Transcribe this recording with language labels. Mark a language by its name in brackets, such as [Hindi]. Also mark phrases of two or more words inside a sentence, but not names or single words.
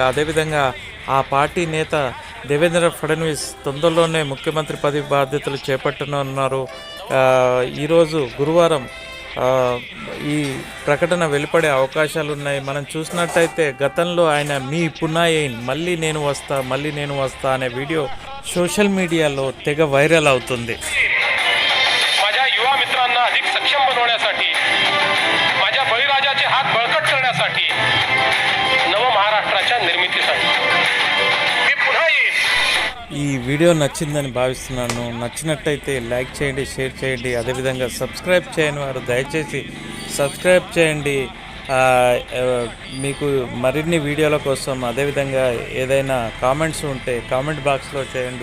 [Telugu] అదేవిధంగా ఆ పార్టీ నేత దేవేంద్ర ఫడ్నవీస్ తొందరలోనే ముఖ్యమంత్రి పదవి బాధ్యతలు చేపట్టనున్నారు. ఈరోజు గురువారం ఈ ప్రకటన వెలువడే అవకాశాలు ఉన్నాయి. మనం చూసినట్టయితే గతంలో ఆయన [Marathi] मी पुन्हा येईन [Telugu] మళ్ళీ నేను వస్తా అనే వీడియో సోషల్ మీడియాలో తెగ వైరల్ అవుతుంది. [Marathi] माझ्या युवा मित्रांना अधिक सक्षम बनवण्यासाठी, माझ्या बळीराजाचे हात बळकट करण्यासाठी, नव महाराष्ट्राच्या निर्मितीसाठी मी पुन्हा येईन. [Telugu] ఈ వీడియో నచ్చిందని భావిస్తున్నాను. నచ్చినట్టయితే లైక్ చేయండి, షేర్ చేయండి. అదేవిధంగా సబ్స్క్రైబ్ చేయని వారు దయచేసి సబ్స్క్రైబ్ చేయండి. మీకు మరిన్ని వీడియోల కోసం అదేవిధంగా ఏదైనా కామెంట్స్ ఉంటే కామెంట్ బాక్స్లో చేయండి.